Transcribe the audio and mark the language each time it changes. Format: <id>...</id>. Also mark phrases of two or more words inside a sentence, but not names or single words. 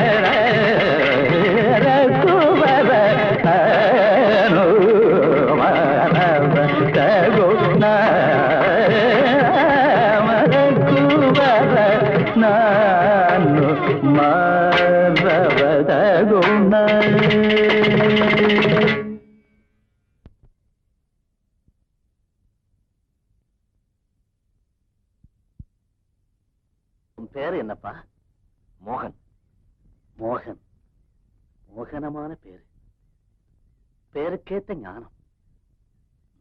<te>రఘువర అను మరవ తగుణ రఘువర నాను మరవ తగుణ</te> <ta>பேரு என்னப்பா? மோகன். மோகன் மோகனமான பேரு, பேருக்கேத்த ஞானம்.</ta>